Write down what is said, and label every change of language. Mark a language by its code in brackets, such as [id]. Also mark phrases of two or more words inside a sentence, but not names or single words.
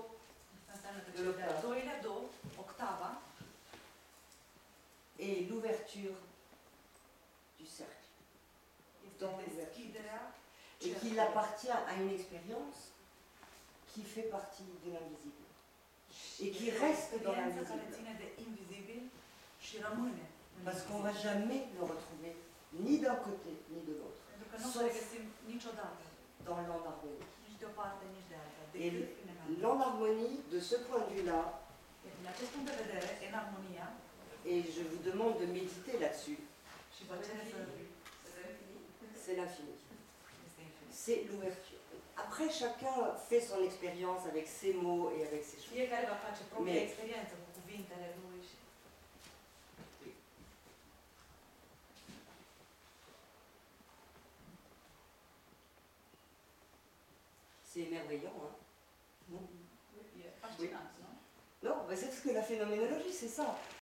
[ro] Asta înseamnă că cel de-al doilea do, octava, [fr] est l'ouverture du cercle. [ro] este deschiderea [fr] Et qu'il [ro] cercului. [fr] appartient à une expérience qui fait partie de l'invisible. Et qui [ro] Este o [fr] reste dans [ro] experiență care [fr] l'invisible. [ro] ține de invizibil și rămâne în [fr] Parce qu'on ne va [ro] invizibil. [fr] jamais le retrouver, ni d'un côté, ni de l'autre, [ro] Pentru că nu o să [fr] sauf [ro] regăsim niciodată, [fr] dans l'enharmonie. [ro] nici de o parte, nici de alta, [fr] Et [ro] decât în enarmonie. [fr] l'enharmonie, de ce point de vue-là, [ro] Iar din acest punct de vedere, enarmonia, [fr] et je vous demande de méditer là-dessus, [ro] și vă cer să [fr] c'est l'infini. [ro] este infinit. [fr] C'est l'ouverture. Après, chacun fait son expérience avec ses mots et avec ses choses. [ro] Fiecare va face propria [fr] Mais- [ro] experiență cu cuvintele lui și [fr] C'est émerveillant, hein? Non, [ro] e fascinant, nu? [fr] non, mais c'est parce que la phénoménologie, c'est ça.